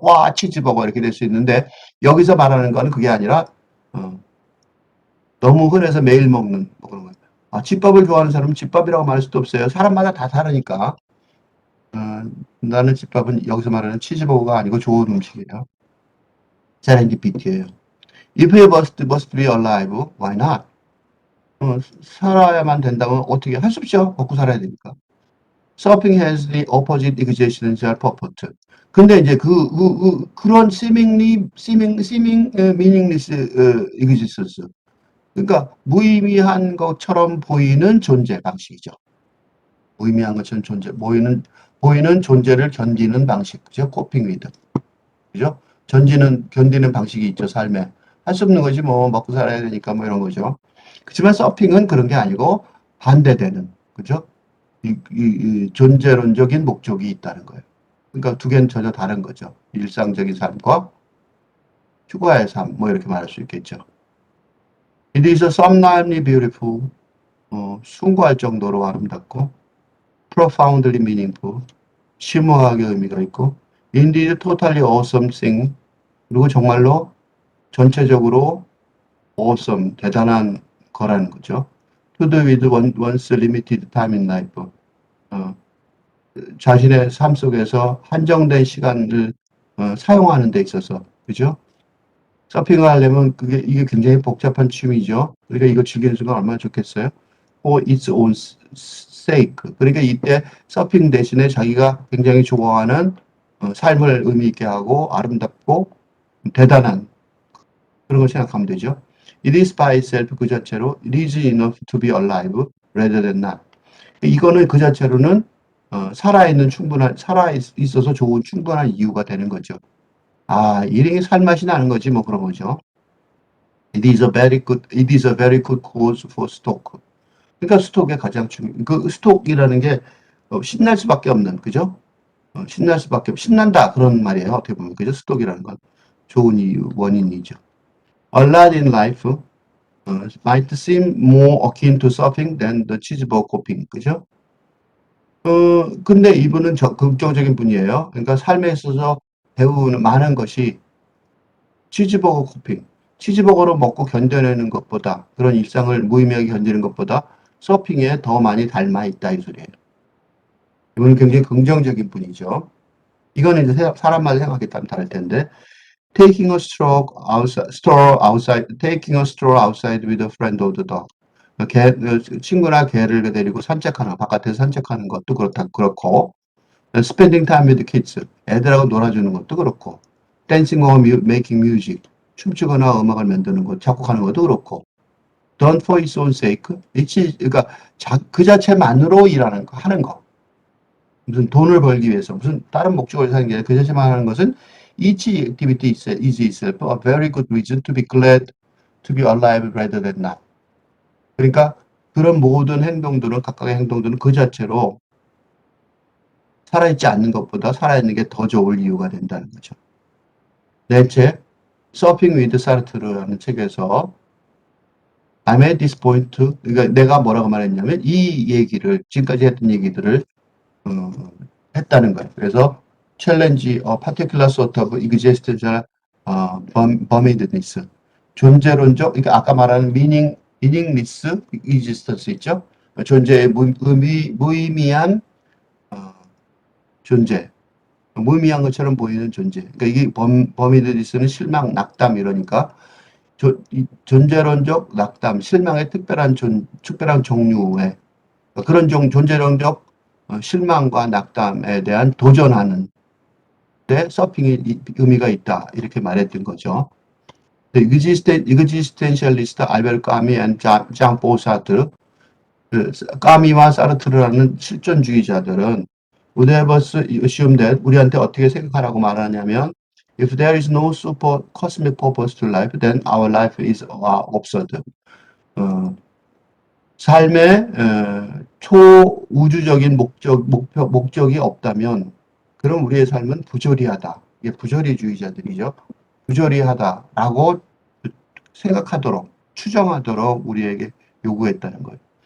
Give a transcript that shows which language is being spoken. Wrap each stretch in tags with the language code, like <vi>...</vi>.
<ko>와 치즈버거 이렇게 될 수 있는데 여기서 말하는 거는 그게 아니라 너무 흔해서 매일 먹는 뭐 그런 거예요. 집밥을 좋아하는 사람은 집밥이라고 말할 수도 없어요. 사람마다 다 다르니까. 나는 집밥은 여기서 말하는 치즈버거가 아니고 좋은 음식이에요. 세렌디피티예요.</ko> <en>If you must be alive, why not?</en> <ko>살아야만 된다면 어떻게 할 수 없죠. 먹고 살아야 되니까.</ko> <en>Surfing has the opposite existential purpose.</en> <ko>근데 이제 그런</ko> <en>seeming meaningless existence.</en> <ko>그러니까 무의미한 것처럼 보이는 존재 방식이죠. 무의미한 것처럼 보이는 존재를 견디는 방식. 그죠?</ko> <en>coping with.</en> <ko>그죠? 견디는 방식이 있죠, 삶에. 할 수 없는 거지, 뭐, 먹고 살아야 되니까, 뭐, 이런 거죠. 그렇지만 서핑은 그런 게 아니고, 반대되는, 그죠? 이 존재론적인 목적이 있다는 거예요. 그러니까 두 개는 전혀 다른 거죠. 일상적인 삶과 휴가의 삶, 뭐, 이렇게 말할 수 있겠죠.</ko> <en>It is sublimely beautiful.</en> <ko>숭고할 정도로 아름답고,</ko> <en>profoundly meaningful.</en> <ko>심오하게 의미가 있고,</ko> <en>indeed totally awesome thing.</en> <ko>그리고 정말로 전체적으로 awesome, 대단한 거라는 거죠.</ko> <en>To do with one's limited time in life.</en> <ko>자신의 삶 속에서 한정된 시간을 사용하는 데 있어서, 그죠? 서핑을 하려면 이게 굉장히 복잡한 취미죠. 그러니까 이거 즐기는 순간 얼마나 좋겠어요?</ko> <en>For its own sake.</en> <ko>그러니까 이때 서핑 대신에 자기가 굉장히 좋아하는 삶을 의미 있게 하고 아름답고 대단한 그런 걸 생각하면 되죠.</ko> <en>It is by itself</en> <ko>그 자체로</ko> <en>it is enough to be alive rather than not.</en> <ko>이거는 그 자체로는 살아 있어서 좋은 충분한 이유가 되는 거죠. 이게 살맛이 나는 거지 뭐 그런 거죠.</ko> <en>It is a very good cause for stock.</en> <ko>그러니까 스톡의 가장 그 스톡이라는 게 신날 수밖에 없는 그죠? 신난다 그런 말이에요. 어떻게 보면 그죠? 스톡이라는 건 좋은 이유 원인이죠.</ko> <en>A lot in life might seem more akin to surfing than the cheeseburger coping.</en> <ko>그죠? 근데 이분은 긍정적인 분이에요. 그러니까 삶에 있어서 배우는 많은 것이 치즈버거 코핑, 치즈버거로 먹고 견뎌내는 것보다 그런 일상을 무의미하게 견디는 것보다 서핑에 더 많이 닮아 있다 이 소리예요. 이분은 굉장히 긍정적인 분이죠. 이거는 이제 사람마다 생각이 다를 텐데</ko> <en>taking a stroll outside with a friend or the dog.</en> <ko>친구나 개를 데리고 바깥에서 산책하는 것도 그렇고,</ko> <en>spending time with kids,</en> <ko>애들하고 놀아주는 것도 그렇고,</ko> <en>dancing or making music,</en> <ko>춤추거나 음악을 만드는 것, 작곡하는 것도 그렇고,</ko> <en>done for its own sake,</en> <ko>그러니까 그 자체만으로 하는 거. 무슨 돈을 벌기 위해서, 무슨 다른 목적을 사는 게 아니라 그 자체만 하는 것은</ko> <en>each activity is itself a very good reason to be glad to be alive rather than not.</en> <ko>그러니까 그런 모든 행동들은 각각의 행동들은 그 자체로 살아있지 않는 것보다 살아있는 게 더 좋을 이유가 된다는 거죠. 내 책 Surfing with Sartre라는 책에서</ko> <en>I'm at this point,</en> <ko>그러니까 내가 뭐라고 말했냐면 이 얘기를 지금까지 했던 얘기들을 했다는 거예요.</ko> <en>그래서 challenge a particular sort of existential permanence.</en> <ko>존재론적, 그러니까 아까 말하는</ko> <en>meaningless existence</en> <ko>있죠? 존재의 무의미한 존재. 무의미한 것처럼 보이는 존재. 그러니까 이게 버미드니스는 실망, 낙담 이러니까 존재론적 낙담, 실망의 특별한 종류의 그런 존재론적 실망과 낙담에 대한 도전하는 데 서핑이 의미가 있다. 이렇게 말했던 거죠.</ko> <en>existentialist 알베르 까미 and 장포 사르트,</en> <ko>까미와 사르트르라는 실존주의자들은</ko> <en>would have us assume that</en> <ko>우리한테 어떻게 생각하라고 말하냐면</ko> <en>if there is no super cosmic purpose to life, then our life is absurd.</en> <ko>어, 삶의 초우주적인 목적이 없다면 그럼 우리의 삶은 부조리하다. 이게 부조리주의자들이죠. 부조리하다라고 생각하도록 추정하도록 우리에게 요구했다는 거예요.</ko>